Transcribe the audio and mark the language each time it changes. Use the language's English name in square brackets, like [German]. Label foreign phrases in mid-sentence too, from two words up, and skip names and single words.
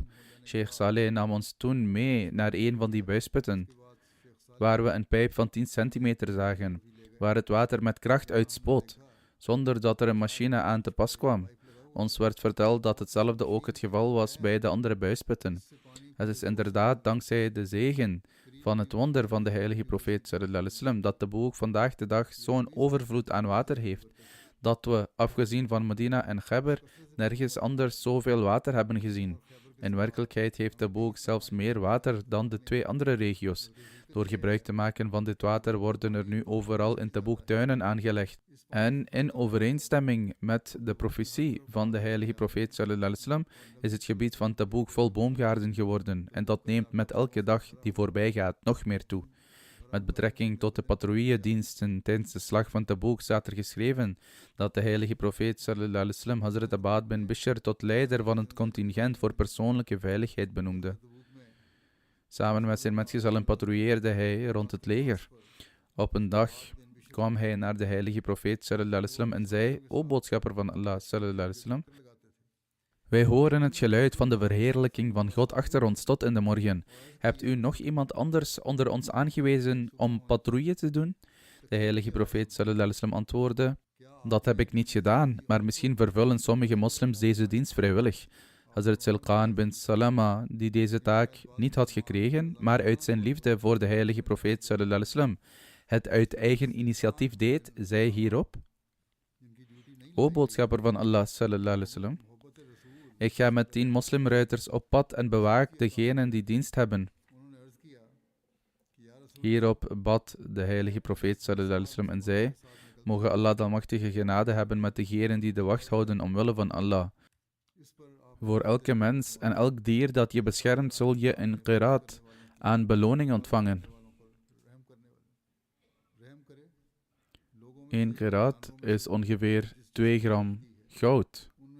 [Dutch] Sheikh Saleh nam ons toen mee naar een van die buisputten, waar we een pijp van 10 centimeter zagen, waar het water met kracht uitspoot, zonder dat er een machine aan te pas kwam. Ons werd verteld dat hetzelfde ook het geval was bij de andere buisputten. Het is inderdaad dankzij de zegen van het wonder van de heilige profeet [Arabic] صلى الله عليه وسلم [Dutch] dat de boek vandaag de dag zo'n overvloed aan water heeft, dat we, afgezien van Medina en Ghabr, nergens anders zoveel water hebben gezien. In werkelijkheid heeft de boek zelfs meer water dan de 2 andere regio's. Door gebruik te maken van dit water worden er nu overal in Taboek tuinen aangelegd. En in overeenstemming met de profetie van de heilige profeet [Arabic] صلى الله عليه وسلم [Dutch] is het gebied van Taboek vol boomgaarden geworden en dat neemt met elke dag die voorbij gaat nog meer toe. Met betrekking tot de patrouillediensten tijdens de slag van Taboek staat er geschreven dat de heilige profeet [Arabic] صلى الله عليه وسلم [Dutch] Hazrat Abad bin Bishr tot leider van het contingent voor persoonlijke veiligheid benoemde. Samen met zijn metgezellen patrouilleerde hij rond het leger. Op een dag kwam hij naar de heilige profeet [Arabic] صلى الله عليه وسلم [Dutch] en zei: O boodschapper van Allah [Arabic] صلى الله عليه وسلم, [Dutch] wij horen het geluid van de verheerlijking van God achter ons tot in de morgen. Hebt u nog iemand anders onder ons aangewezen om patrouille te doen? De heilige profeet [Arabic] صلى الله عليه وسلم [Dutch] antwoordde: dat heb ik niet gedaan, maar misschien vervullen sommige moslims deze dienst vrijwillig. Hazrat Silqaan bin Salama, die deze taak niet had gekregen, maar uit zijn liefde voor de heilige profeet [Arabic] صلى الله عليه وسلم [Dutch] het uit eigen initiatief deed, zei hierop: O boodschapper van Allah [Arabic] صلى الله عليه وسلم, [Dutch] ik ga met 10 moslimruiters op pad en bewaak degenen die dienst hebben. Hierop bad de heilige profeet [Arabic] صلى الله عليه وسلم [Dutch] en zei: mogen Allah de almachtige genade hebben met degenen die de wacht houden omwille van Allah. Voor elke mens en elk dier dat je beschermt, zul je een qiraat aan beloning ontvangen. 1 qiraat is ongeveer 2 gram goud.